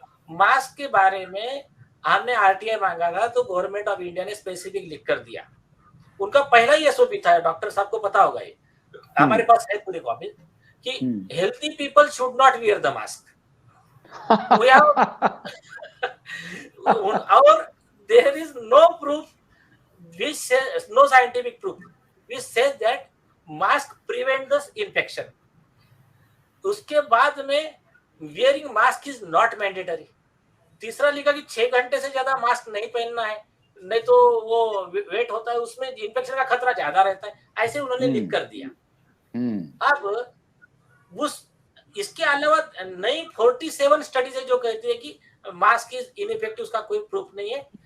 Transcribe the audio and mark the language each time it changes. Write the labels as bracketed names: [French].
[Hindi] Mask के बारे में हमने आरटीआई मांगा था तो गवर्नमेंट ऑफ इंडिया ने स्पेसिफिक लिख कर दिया। उनका पहला ही एसओपी था, डॉक्टर साहब को पता होगा, ये हमारे पास है पूरी कॉपी, कि [English] Healthy people should not wear the mask. और there is no proof which says, no scientific proof which says that mask prevent the infection। [Hindi] उसके बाद में [English] wearing mask is not mandatory। [Hindi] तीसरा लिखा कि 6 घंटे से ज्यादा मास्क नहीं पहनना है, नहीं तो वो वेट होता है, उसमें इन्फेक्शन का खतरा ज्यादा रहता है, ऐसे उन्होंने लिख कर दिया। अब उस इसके अलावा नई 47 स्टडीज है जो कहती है कि [English] mask is ineffective, [Hindi] उसका कोई प्रूफ नहीं है।